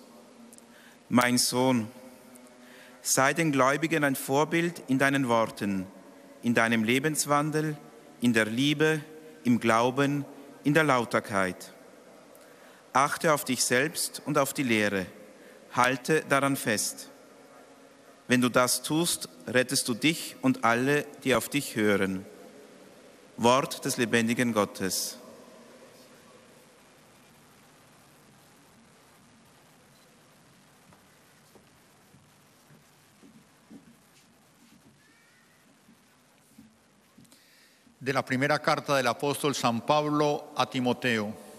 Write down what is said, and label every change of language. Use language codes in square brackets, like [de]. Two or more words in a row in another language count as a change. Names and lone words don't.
[de] Mein Sohn, sei den Gläubigen ein Vorbild in deinen Worten, in deinem Lebenswandel, in der Liebe, im Glauben, in der Lauterkeit. Achte auf dich selbst und auf die Lehre. Halte daran fest. Wenn du das tust, rettest du dich und alle, die auf dich hören. Wort des lebendigen Gottes. [es] De la primera carta del apóstol San Pablo a Timoteo.